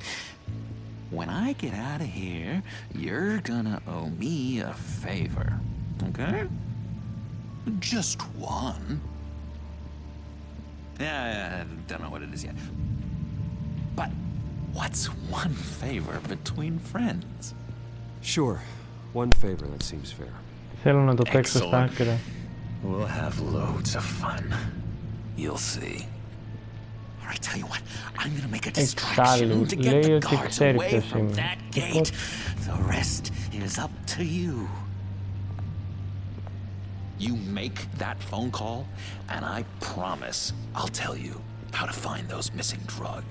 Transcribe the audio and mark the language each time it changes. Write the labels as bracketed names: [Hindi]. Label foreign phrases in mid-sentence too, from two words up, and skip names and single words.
[English] When I get out of here, you're gonna owe me a favor, okay? Just one. Yeah, I don't know what it is yet. But what's one favor between friends? Sure. One favor, that seems fair. [Greek] Θέλω να το παίξω στα άκρα. [English] We'll have loads of fun. You'll see. I tell you what, I'm gonna make a distraction to get the guards away from that gate. The rest is up to you. You make that phone call, and I promise I'll tell you how to find those missing drugs.